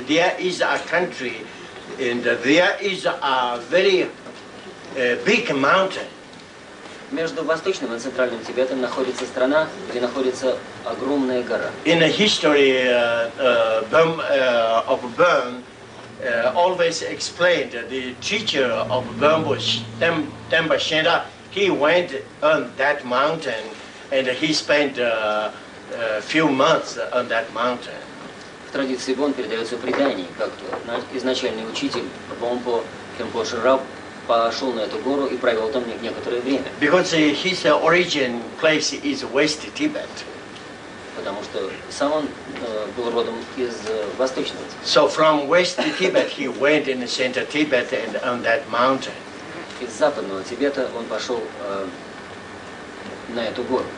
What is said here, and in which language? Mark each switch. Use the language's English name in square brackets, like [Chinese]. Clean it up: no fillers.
[English] There is a country, and there is a very big mountain. [Russian] Между Восточным и Центральным Тибетом находится страна, где находится огромная гора. [English] In the history of Burn, always explained the teacher of Bambu, Temba Shenda, he went on that mountain and he spent a few months on that mountain. [Russian] В традиции Бон передается предание, как изначальный учитель Бомпо Кемпо Раб пошел на эту гору и провел там некоторое время. [English] Because his origin place is West Tibet. [Russian] Потому что сам он был родом из Восточного. [English] So from West Tibet he went in Central Tibet and on that mountain. [Russian] Из Западного Тибета он пошел на эту гору.